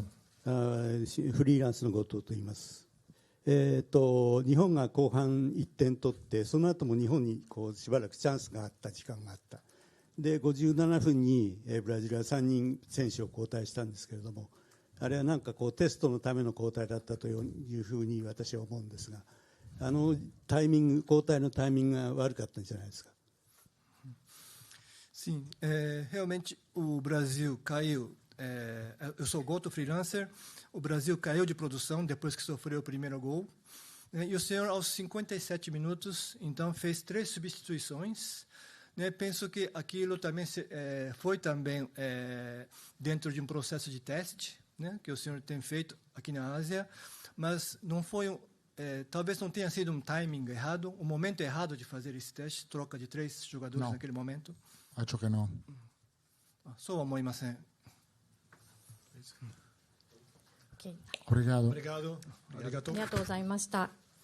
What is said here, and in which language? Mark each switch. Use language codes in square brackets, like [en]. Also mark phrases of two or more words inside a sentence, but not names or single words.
[ja] フリーランスの後藤と言います。日本が後半1点取って、その後も日本にしばらくチャンスがあった時間があった。で、57分にブラジルは3人選手を交代したんですけれども、あれはなんかテストのための交代だったというふうに私は思うんですが、交代のタイミングが悪かったんじゃないですか。 [pt] Sim, realmente o Brasil caiu. Eu sou Goto, freelancer. O Brasil caiu de produção depois que sofreu o primeiro gol. E o senhor, aos 57 minutos, então fez 3 substituições. Penso que aquilo também foi também dentro de processo de teste, que o senhor tem feito aqui na Ásia, mas não foi talvez não tenha sido timing errado, momento errado de fazer esse teste, troca de 3 jogadores naquele momento. Acho que no. [ja] そうは思いません。 [pt] Obrigado. [ja] ありがとうございました。